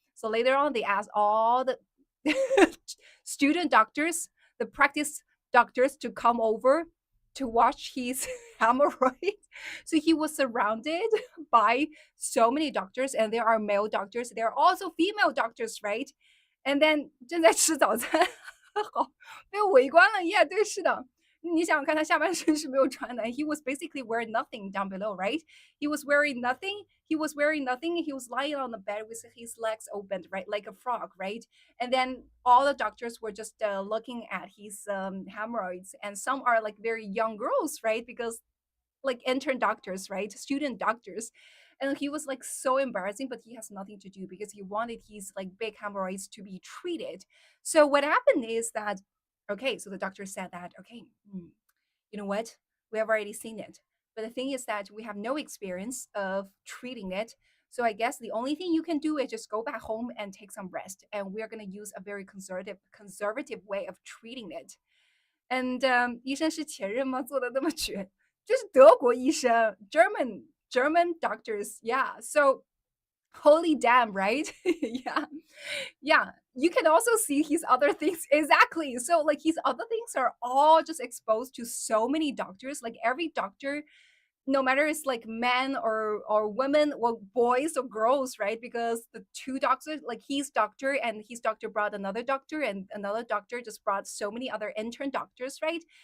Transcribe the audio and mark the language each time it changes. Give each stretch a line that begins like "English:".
English: So later on, they asked all the student doctors, the practice doctors to come over to watch his hemorrhoid. So he was surrounded by so many doctors, and there are male doctors. There are also female doctors, right? And then
Chinese: 正在吃早餐，好被围观了。
English: Yeah，
Chinese: 对，是的。你想想看，他下半身是没有穿的。
English: He was basically wearing nothing down below, right? He was wearing nothing. He was wearing nothing. He was lying on the bed with his legs opened, right, like a frog, right? And then all the doctors were just looking at his hemorrhoids, and some are like very young girls, right? Because like intern doctors, right? Student doctors. And he was like so embarrassing, but he has nothing to do because he wanted his like big hemorrhoids to be treated. So what happened is that, okay, so the doctor said that, okay, you know what? We have already seen it. But the thing is that we have no experience of treating it. So I guess the only thing you can do is just go back home and take some rest. And we're going to use a very conservative way of treating it. And
Chinese: 医生是前任吗？做的那么绝，就是德国医生，
English: German doctors, yeah. So holy damn, right? Yeah, yeah. You can also see his other things exactly. So like his other things are all just exposed to so many doctors. Like every doctor no matter it's like men or women or boys or girls, right? Because the two doctors, like his doctor and his doctor brought another doctor, and another doctor just brought so many other intern doctors, right?